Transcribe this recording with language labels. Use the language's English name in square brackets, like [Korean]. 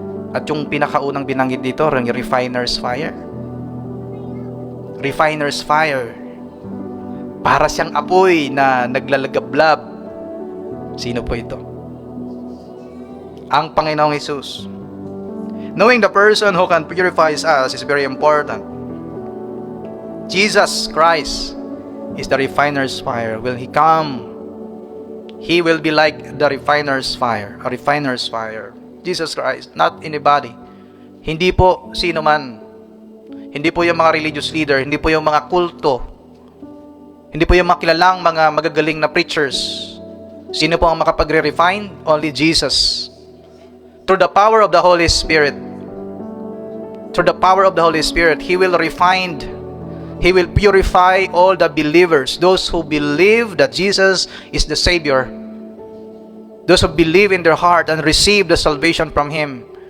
[Filipino] At yung pinakaunang binanggit dito, yung refiner's fire. Refiner's fire. Para siyang apoy na naglalagablab. Sino po ito? Ang Panginoong Hesus. [English] Knowing the person who can purify us is very important. Jesus Christ is the refiner's fire. Will He come, He will be like the refiner's fire. A refiner's fire. Jesus Christ, not anybody. [Filipino] Hindi po sino man. Hindi po yung mga religious leader. Hindi po yung mga kulto. Hindi po yung mga kilalang mga magagaling na preachers. Sino po ang makapagre-refine? [English] Only Jesus. Through the power of the Holy Spirit. Through the power of the Holy Spirit, He will refine. He will purify all the believers. Those who believe that Jesus is the Savior. Those who believe in their heart and receive the salvation from Him.